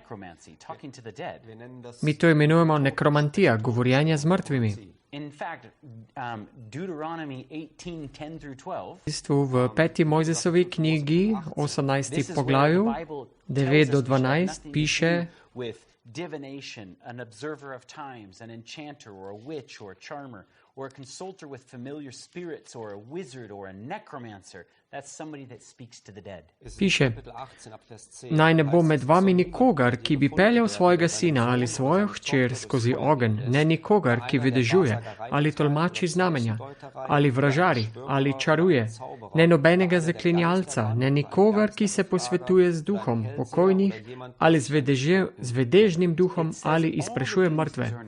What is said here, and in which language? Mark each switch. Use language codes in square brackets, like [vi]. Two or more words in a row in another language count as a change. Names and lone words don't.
[sl] Mi to imenujemo nekromantija, govorjenje z mrtvimi. V bistvu v 5. Mojzesovi knjigi, 18. poglavju, 9 do 12, piše, [en] divination, an observer of times, an enchanter or a witch or a charmer, or a consulter with familiar spirits or a wizard or a necromancer. That's somebody that speaks to the dead. [sl] Piše, naj ne bo med vami nikogar, ki bi peljal svojega sina ali svojo hčer skozi ogenj, ne nikogar, ki vedežuje ali tolmači znamenja, ali vražari, ali čaruje, ne nobenega zaklinjalca, ne nikogar, ki se posvetuje z duhom pokojnih ali z vedežnim duhom ali izprešuje mrtve.